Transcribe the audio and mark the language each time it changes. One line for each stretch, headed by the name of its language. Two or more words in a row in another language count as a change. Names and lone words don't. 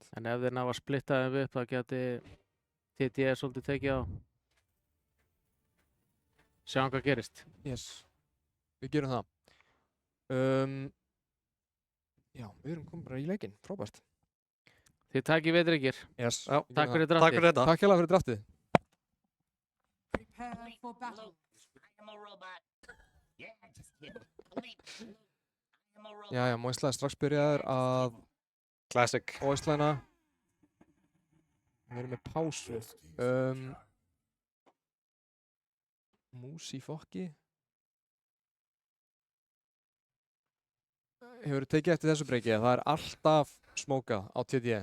Icelandic: En ef þeir ná að splitta þeim upp, þá geti TTE svolítið tekið á. Sjáum hvað gerist. Yes. Við gerum það. Já, við erum komin bara í leikinn. Frábært. Þið takið veitryggir. Yes. Já, við Takk gerum fyrir Takk draftið. fyrir þetta. það. Takk hérlega fyrir draftið.
English: Prepare for battle. I am a robot. Yeah, just kidding. Believe me, I am a robot.
Icelandic: Jæja, Moisla er strax byrjaður að Classic. Moislæna. Við erum með pásu. Músi fokki. Hefur tekið eftir þessu breyki að það er alltaf smókað á TDE.